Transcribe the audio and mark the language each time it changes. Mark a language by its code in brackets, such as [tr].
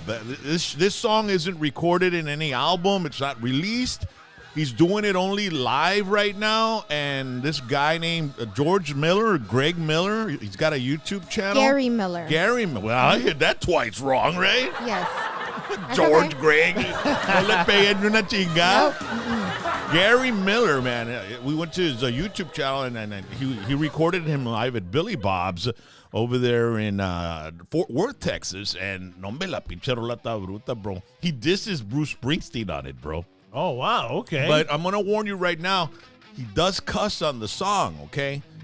[en] This song isn't recorded in any album. It's not released. He's doing it only live right now. And this guy named Greg Miller, he's got a YouTube channel. Gary Miller. Well, I hit that twice wrong, right? Yes. George okay. Greg. [es] No le pegué ni una chingada. [en] Nope. Gary Miller, man. We went to his YouTube channel, and he recorded him live at Billy Bob's over there in Fort Worth, Texas. [es] And no me la pinche rolata bruta, bro. [en] He disses Bruce Springsteen on it, bro. Oh, wow. Okay. But I'm going to warn you right now, he does cuss on the song, okay?